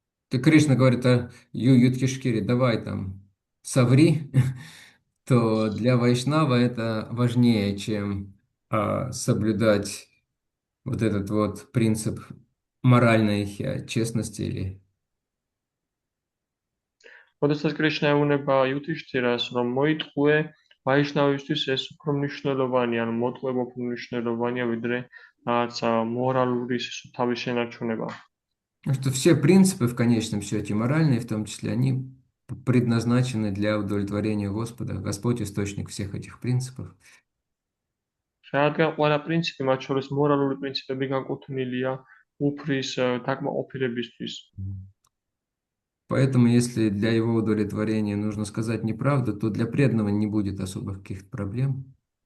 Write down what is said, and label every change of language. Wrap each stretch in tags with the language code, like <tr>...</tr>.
<ru>Ты, Кришна говорит, Юдхишкире, давай там, соври, то для Вайшнава это важнее, чем соблюдать вот этот вот принцип моральной честности или...</ru> <ka>ოდესაც კრიშნა ეუბნება იუდჰიშთირას, რომ მოიტყუე, ვაიშნავისთვის ეს უფრო მნიშვნელოვანია, ანუ მოტყუება უფრო მნიშვნელოვანია, ვიდრე რაღაც მორალური თავის შენარჩუნება.</ka> <ru>Что все принципы в конечном счете, моральные в том числе, они предназначены для удовлетворения Господа. Господь – источник всех этих принципов.</ru> <ka>რადგან ყველა პრინციპი, მათ შორის მორალური პრინციპები განკუთვნილია უფრის დაკმაყოფილებისთვის.</ka> <ru>Поэтому, если для его удовлетворения нужно сказать неправду, то для преданного не будет особых каких-то проблем.</ru>